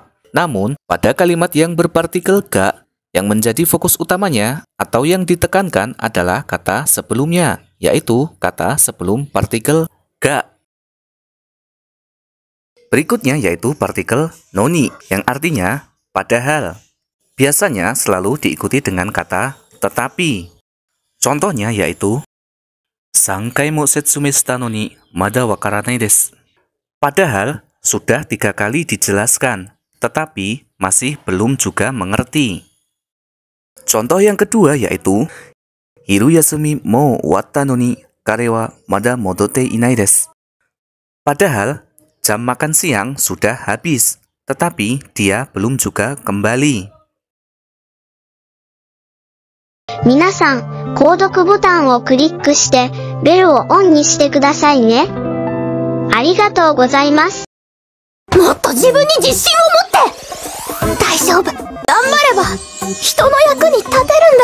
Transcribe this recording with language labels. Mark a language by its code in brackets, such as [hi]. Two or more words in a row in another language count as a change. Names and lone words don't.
[id] Namun, pada kalimat yang berpartikel ga, yang menjadi fokus utamanya atau yang ditekankan adalah kata sebelumnya, yaitu kata sebelum partikel ga. Berikutnya yaitu partikel noni, yang artinya padahal. Biasanya selalu diikuti dengan kata tetapi. Contohnya yaitu [ja] 3 回も説明したのにまだわからないです. [id] Padahal sudah 3 kali dijelaskan, tetapi masih belum juga mengerti. Contoh yang kedua yaitu, [ja] 昼休みもう終わったのに彼はまだ戻っていないです. [id] Padahal jam makan siang sudah habis, tetapi dia belum juga kembali. [ja] 皆さん、購読ボタンをクリックして、ベルをオンにしてくださいね。ありがとうございます。もっと自分に自信を持って！大丈夫。頑張れば、人の役に立てる。